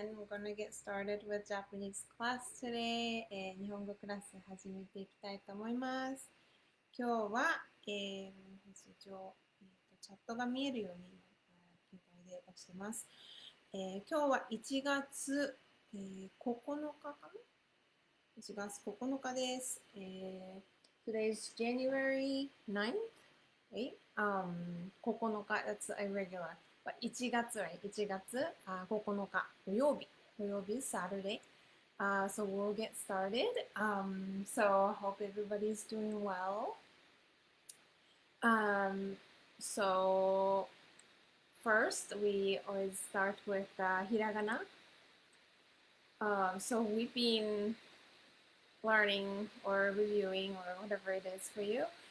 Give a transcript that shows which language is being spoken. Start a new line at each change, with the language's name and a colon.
English: gonna get started with Japanese class today.
Japanese: 日本語クラス始めていきたいと思います。今日は、チャットが見えるように携帯で押してます。今日は1月、9日かな ?1 月9日です。
English: Today's January 9th, right? 9日, that's irregular. But 1月 right?
Japanese: 1月9日土曜日
English: Saturday. So we'll get started. So hope everybody's doing well. So first we always start with hiragana. So we've been learning or reviewing or whatever it is for you.